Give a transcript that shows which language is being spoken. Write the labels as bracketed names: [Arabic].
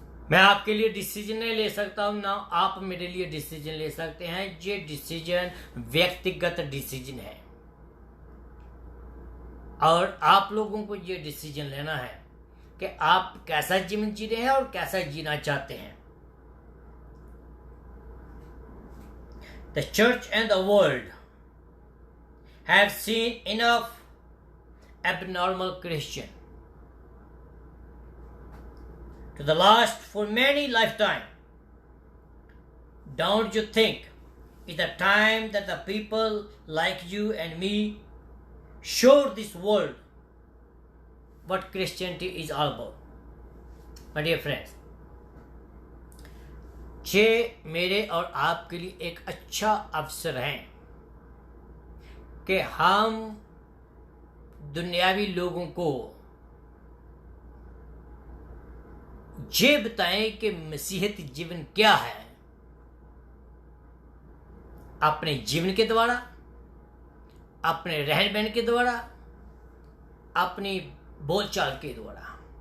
[Hindi] मैं आपके लिए डिसीजन नहीं ले सकता हूं, ना आप मेरे लिए डिसीजन ले सकते हैं। ये डिसीजन व्यक्तिगत डिसीजन है और आप लोगों को ये डिसीजन लेना है कि आप कैसा जीवन जी रहे हैं और कैसा जीना चाहते हैं। [English] The church and the world have seen enough abnormal Christian to the last for many lifetime. Don't you think it's the time that the people like you and me show this world what Christianity is all about? My dear friends, [Hindi] ये मेरे और आपके लिए एक अच्छा अवसर है कि हम दुनियावी लोगों को ये बताएं कि मसीहत जीवन क्या है, अपने जीवन के द्वारा, अपने रहन सहन के द्वारा, अपनी बोलचाल के द्वारा।